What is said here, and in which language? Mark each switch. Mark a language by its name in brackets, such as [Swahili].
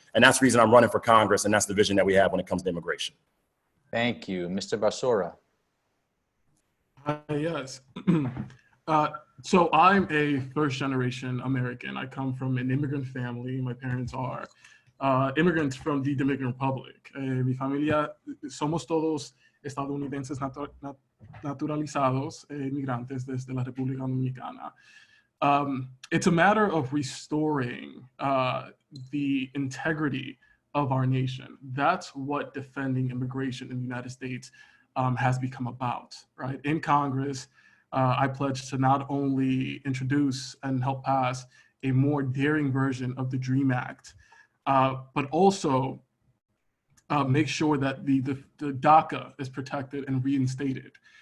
[English] And that's the reason I'm running for Congress. And that's the vision that we have when it comes to immigration. Thank you. Mr. Basora. Yes. So I'm a first generation American. I come from an immigrant family. My parents are immigrants from the Dominican Republic. [Spanish] Mi familia, somos todos estadounidenses naturalizados, inmigrantes desde la República Dominicana. [English] It's a matter of restoring the integrity of our nation. That's what defending immigration in the United States has become about, right? In Congress, I pledged to not only introduce and help pass a more daring version of the DREAM Act, but also make sure that the DACA is protected and reinstated.